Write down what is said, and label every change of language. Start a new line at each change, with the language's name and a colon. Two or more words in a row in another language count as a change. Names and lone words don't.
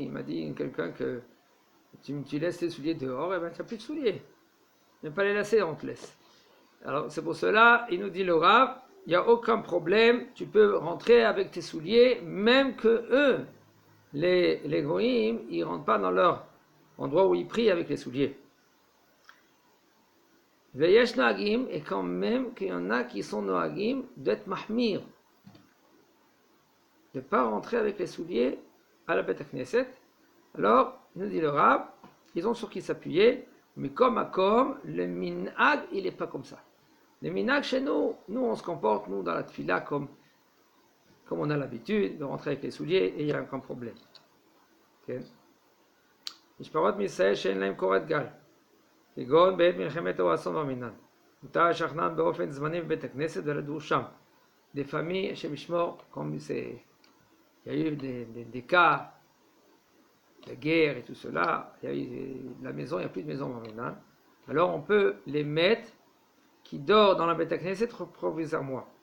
French: Il m'a dit quelqu'un que tu laisses les souliers dehors, et ben tu n'as plus de souliers. Même pas les lacets, on te laisse. Alors c'est pour cela, il nous dit le Rav, il n'y a aucun problème, tu peux rentrer avec tes souliers, même que eux, les goïms, ils ne rentrent pas dans leur endroit où ils prient avec les souliers.
Hebrew: ויש נוהגים,
French: et quand même qu'il y en a qui sont noagim, d'être mahmir, de ne pas rentrer avec les souliers à la
Hebrew: בית כנסת.
French: Alors, il nous dit le Rav, ils ont sur qui s'appuyer, mais comme à comme, le minhag, il n'est pas comme ça. Le minhag chez nous, on se comporte, nous, dans la tfila, comme on a l'habitude de rentrer avec les souliers, et il n'y a aucun problème.
Hebrew: משפחות מישראל שאין להם קורת גל, כגון בעת מלחמת או אסון במינן. מותר לשכנן באופן זמני בבית הכנסת ולדור שם.
French: Des familles,
Hebrew: השם ישמור,
French: comme il y a eu des cas de guerre et tout cela, il y a eu la maison, il n'y a plus de maison dans Minan. Alors on peut les mettre qui dort dans la
Hebrew: בית כנסת
French: provisoirement.